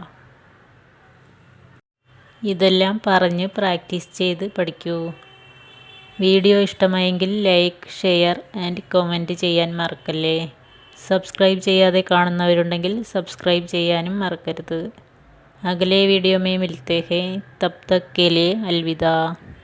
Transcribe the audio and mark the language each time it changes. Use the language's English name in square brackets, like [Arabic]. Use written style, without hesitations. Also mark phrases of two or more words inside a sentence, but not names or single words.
[Malayalam] ഇതെല്ലാം പറഞ്ഞ് പ്രാക്ടീസ് ചെയ്ത് പഠിക്കൂ. വീഡിയോ ഇഷ്ടമായെങ്കിൽ [English] like, share and comment [Malayalam] ചെയ്യാൻ മറക്കല്ലേ. സബ്സ്ക്രൈബ് ചെയ്യാതെ കാണുന്നവരുണ്ടെങ്കിൽ സബ്സ്ക്രൈബ് ചെയ്യാനും മറക്കരുത്. [Hindi] अगले वीडियो में मिलते हैं, तब तक के लिए अलविदा.